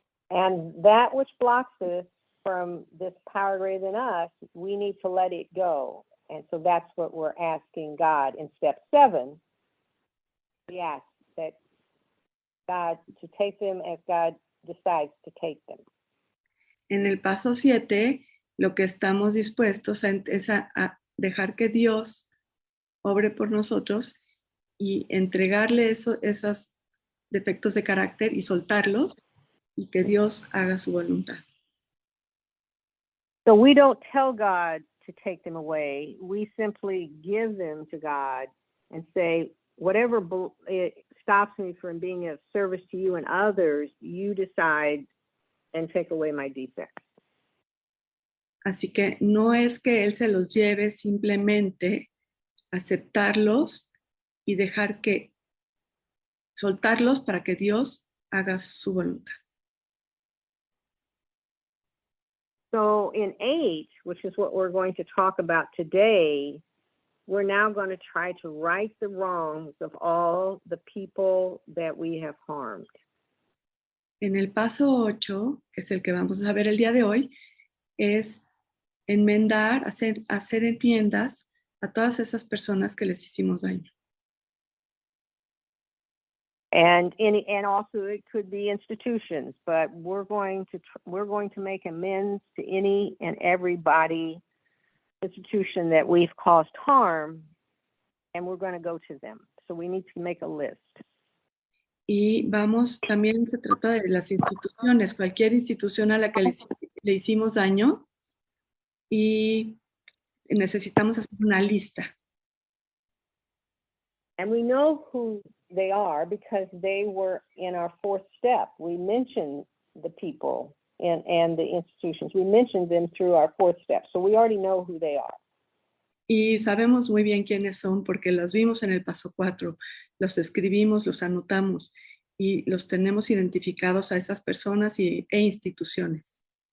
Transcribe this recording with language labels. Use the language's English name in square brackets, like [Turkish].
[English] And that which blocks us from this power greater than us, we need to let it go. And so that's what we're asking God in step 7. We ask that God to take them as God decides to take them. [Spanish] En el paso 7, lo que estamos dispuestos es a dejar que Dios obre por nosotros y entregarle esos defectos de carácter y soltarlos y que Dios haga su voluntad. [English] So we don't tell God to take them away. We simply give them to God and say, whatever it stops me from being of service to you and others, you decide and take away my defects. [Spanish] Así que no es que Él se los lleve, simplemente aceptarlos y dejar que soltarlos para que Dios haga su voluntad. [English] So in 8, which is what we're going to talk about today, we're now going to try to right the wrongs of all the people that we have harmed. [Spanish] En el paso 8, que es el que vamos a ver el día de hoy, es enmendar, hacer enmiendas a todas esas personas que les hicimos daño. [English] And also it could be institutions, but we're going to make amends to any and everybody institution that we've caused harm, and we're going to go to them. So we need to make a list. [Spanish] Y también se trata de las instituciones, cualquier institución a la que le hicimos daño, y necesitamos hacer una lista. [English] And we know who they are because they were in our 4th step. We mentioned the people and the institutions. We mentioned them through our 4th step. So we already know who they are. [Spanish] Y sabemos muy bien quiénes son porque las vimos en el paso 4. Los escribimos, los anotamos y los tenemos identificados a esas personas e instituciones.